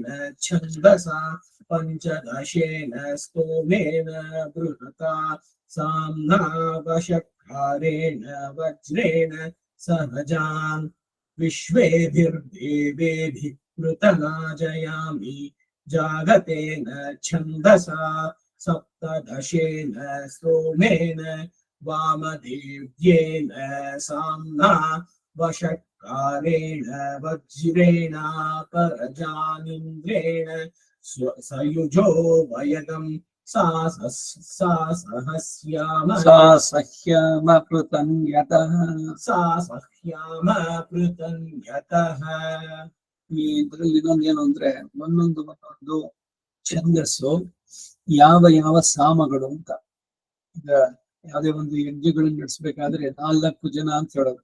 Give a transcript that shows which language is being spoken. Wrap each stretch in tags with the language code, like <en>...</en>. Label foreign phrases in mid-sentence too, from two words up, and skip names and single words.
<sa>छन्दसा पञ्चदशेन स्तोमेन बृहता साम्ना वषट्कारेण वज्रेण सहजान् विश्वेभिर्देवेभिः पृतनाजयामि जागतेन छन्दसा सप्तदशेन स्तोमेन वामदेव्येन साम्ना वषट्कारेण वज्रेणापरजानिन्द्रेण सयुजो वयगं सा सह्याम पृतन्यतः</sa> <kn>ಇದ್ರಲ್ಲಿ ಇನ್ನೊಂದೇನು ಅಂದ್ರೆ ಒಂದೊಂದು ಛಂದಸ್ಸು ಯಾವ ಯಾವ ಸಾಮಗಳು ಅಂತ. ಈಗ ಯಾವುದೇ ಒಂದು ಯಜ್ಞಗಳನ್ನ ನಡೆಸಬೇಕಾದ್ರೆ 4 ಜನ ಅಂತ ಹೇಳೋದು.</kn>